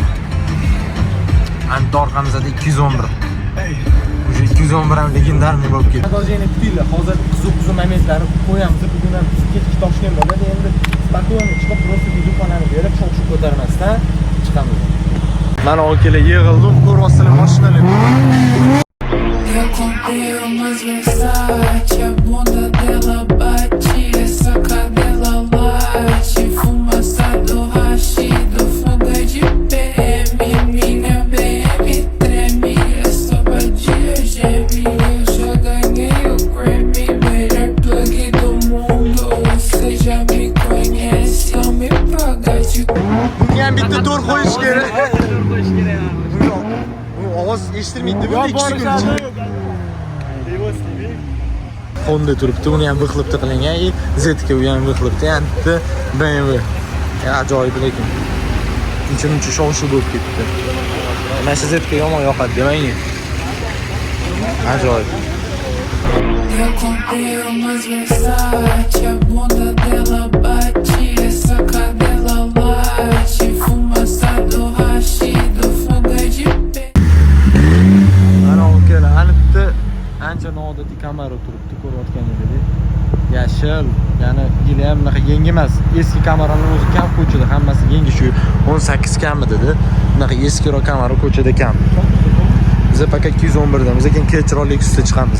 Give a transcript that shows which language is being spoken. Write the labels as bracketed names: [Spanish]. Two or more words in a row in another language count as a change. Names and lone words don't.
[Uzbek] Ant orqamizda 211. O'sha 211 ham legendarniy bo'lib ketdi. Продолжение kutinglar. Hozir qiziq momentlarni qo'yamiz. Bugun ham kechki Toshkent bo'ladi. Endi spokойно chiqib, просто videoxonani berib, sho'x ko'tarmasdan chiqamiz. Mana okalar yig'ildim, ko'ryapsizlar mashinalar. [Portuguese] Eu comprei umas Versace, a bunda dela bate, essa cadela late, fumaça do rachido, fuga de PM, minha BM treme, essa vadia geme, eu já ganhei o Grammy, melhor plug do mundo, você já me conhece, não me paga de [Uzbek] Bunga bitta to'r qo'yish kerak. Ovoz eshitilmaydi, bu ikkisi kunchi. Honda turibdi, uni ham bixlibdi qilingan. ZK u ham bixlibdi, endi BMW. Ajoyib lekin. Uncha shov-shuv bo'lib ketdi. Mana shu ZK yomon yoqadi demang. Ajoyib. [Portuguese] Eu comprei umas Versace, a bunda dela bate, essa cadela late, fumaça do rachido, fuga de pé. [Uzbek] Ana okalar, albatta ancha noodatiy kamera turibdi, ko'rayotganingizdek. Yashil, ya'ni yili ham bunaqa yangi emas. Eski kameralar o'zi kam ko'chada, hammasi yangi shu 18 kammi dedi. Bunaqa eskiroq kamera ko'chada kam. Biz faqat 211 damiz, lekin kechroq Lexusda chiqamiz.